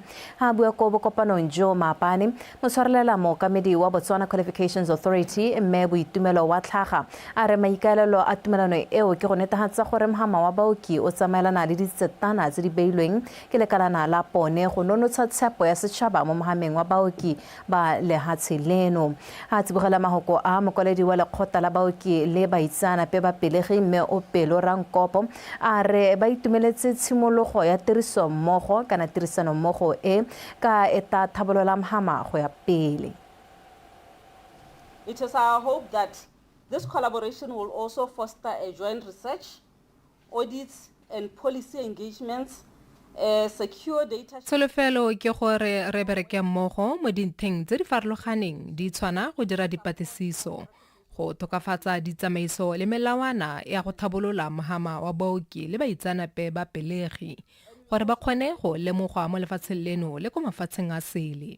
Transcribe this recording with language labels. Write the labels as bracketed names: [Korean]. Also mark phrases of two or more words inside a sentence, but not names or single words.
[Tswana] Ha bua ko bokopanong jo maapane motshwarelela mookamedi wa Botswana Qualifications Authority mme boitumelo wa tlhaga a re maikaelelo a tumelano eo ke go netehatsa gore mohama wa baoki o tsamaelana le ditsetana tse di beilweng ke lekalana la pone go nonotsha tshepo ya setšhaba mo mohameng wa baoki ba lehatshe leno. Ha tsibogela mahoko a mokwaledi wa lekgotla la baoki le baitsanape ba pelegi mme o Pelo Rankopo a re ba itumeletse tshimologo ya tirisano mmogo e ka eta thabolola mohama go ya pele. [English] It is our hope that this collaboration will also foster a joint research, audits and policy engagements. [Tswana] Solofelo ke gore re bereke mmogo mo dintlheng tse di farologaneng di tshwana go dira dipatlisiso, go tokafatsa ditsamaiso le melawana ya go thabolola mohama wa baoki le baitsanape ba pelegi gore ba kgone go lemogwa mo lefatsheng leno le ko mafatsheng a sele.